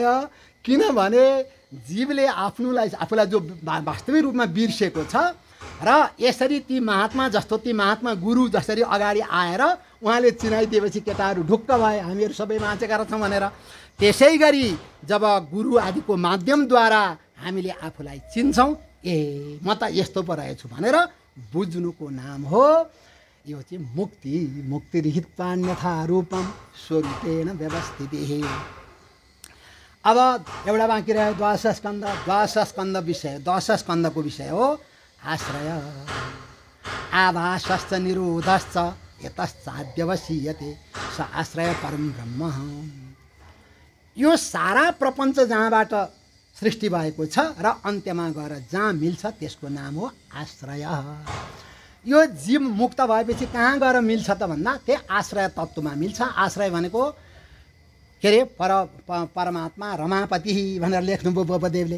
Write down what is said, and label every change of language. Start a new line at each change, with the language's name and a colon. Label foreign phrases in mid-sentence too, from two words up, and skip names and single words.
Nepali: किनभने जीवले आफूलाई जो वास्तविक रूपमा बिर्सेको छ र यसरी ती महात्मा जस्तो, ती महात्मा गुरु जसरी अगाडि आएर उहाँले चिनाइदिएपछि केटाहरू ढुक्क भए, हामीहरू सबै बाँचेका रहेछौँ भनेर। त्यसै गरी जब गुरु आदिको माध्यमद्वारा हामीले आफूलाई चिन्छौँ, ए म त यस्तो पो रहेछु भनेर बुझ्नुको नाम हो यो चाहिँ मुक्ति।
Sanskrit: मुक्तिर्हित्वा अन्यथा रूपम स्वरूपेण व्यवस्थितिः।
Nepali: अब एउटा बाँकी रह्यो द्वादश स्कन्ध। द्वादश स्कन्ध विषय, द्वादश स्कन्धको विषय हो आश्रय।
Sanskrit: आभासश्च निरोधश्च यतश्चाद्यवसीयते स आश्रय परम ब्रह्म।
Nepali: यो सारा प्रपञ्च जहाँबाट सृष्टि भएको छ र अन्त्यमा गएर जहाँ मिल्छ त्यसको नाम हो आश्रय। यो जीव मुक्त भएपछि कहाँ गएर मिल्छ त भन्दा त्यही आश्रय तत्त्वमा मिल्छ। आश्रय भनेको के अरे परमात्मा रमापति भनेर लेख्नुभयो बुद्धदेवले।